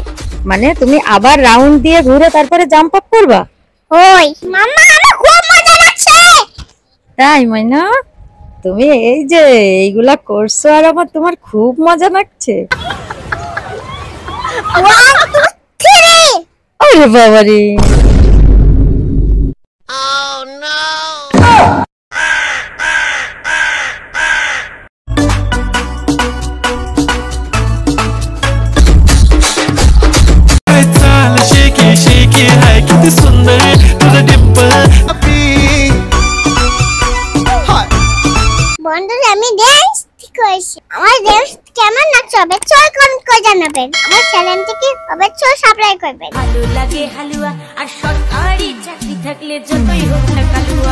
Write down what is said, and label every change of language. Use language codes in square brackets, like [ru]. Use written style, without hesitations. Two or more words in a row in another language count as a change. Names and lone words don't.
[bn] মানে তুমি আবার রাউন্ড দিয়ে ঘুরে তারপরে [en] jump up [bn] করবা? ওই মামা আমার খুব মজা লাগছে। তাই ময়না, তুমি এই যে এইগুলা করছো আর তোমার খুব মজা লাগছে। 1 2 3। আরে বাবা রে, [mr] हाय चाल शेके शेके हाय किती सुंदर तुझं डिंपल [bn] বন্ধুরা আমি ডান্স করেছি, আমার ডান্স কেমন লাগছে অবশ্যই কমেন্ট করে জানাবেন। আমার চ্যানেলটিকে অবশ্যই সাবস্ক্রাইব করবেন। ভালো লাগে হালুয়া আর সরকারি চাকরি থাকলে যতই হোক না কালুয়া।